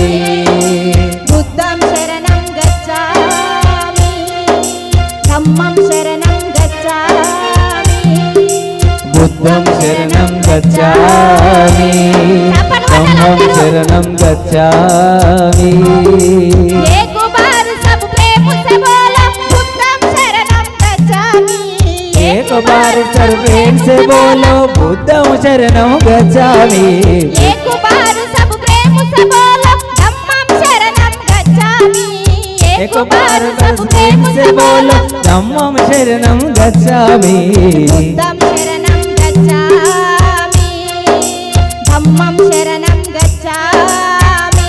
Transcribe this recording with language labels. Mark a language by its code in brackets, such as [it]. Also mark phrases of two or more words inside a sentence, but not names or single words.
[pi] బుద్ధం శరణం గచ్చామి ధమ్మం శరణం గచ్చామి. బుద్ధం శరణం గచ్చామి ధమ్మం శరణం గచ్చామి. [hi] एक बार सब प्रेम से बोलो [pi] बुद्धम शरणम गच्छामि. [hi] एक बार सर्वेन से बोलो [pi] बुद्धं शरणं गच्छामि. [hi] एक बार सब प्रेम से बोलो [pi] धम्मं शरणं गच्छामि. [hi] एक बार सब प्रेम से बोलो [pi] धम्मं शरणं गच्छामि. बुद्धं शरणं गच्छामि धम्मं शरणं गच्छामि.